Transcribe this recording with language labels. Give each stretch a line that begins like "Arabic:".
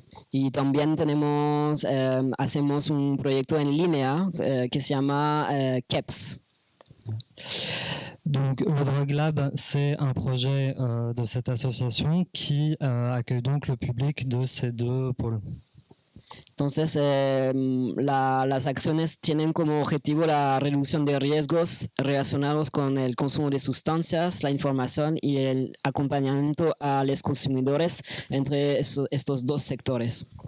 Spanish: Y también hacemos un proyecto en línea que se llama KEPS.
French: Donc le Drug Lab, c'est un projet de cette association qui accueille donc le public de ces deux pôles.
Spanish: Entonces, las acciones tienen como objetivo la reducción de riesgos relacionados con el consumo de sustancias, la información y el acompañamiento a los consumidores entre estos dos sectores.